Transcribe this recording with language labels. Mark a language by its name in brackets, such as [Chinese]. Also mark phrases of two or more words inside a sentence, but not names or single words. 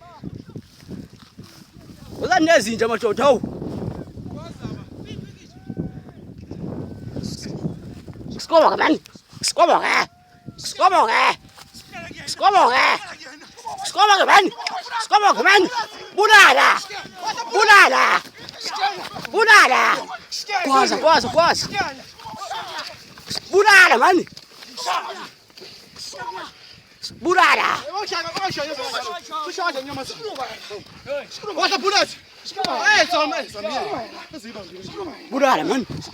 [Zulu] Uzanezinja madoda hawu. Skoba man. Skoba ke. Skoba ke. Skoba ke. Skoba ke man. Skoba ke man. Bulala. Bulala. Bulala. Kwaza. Bulala man. Bulala. Bulala man.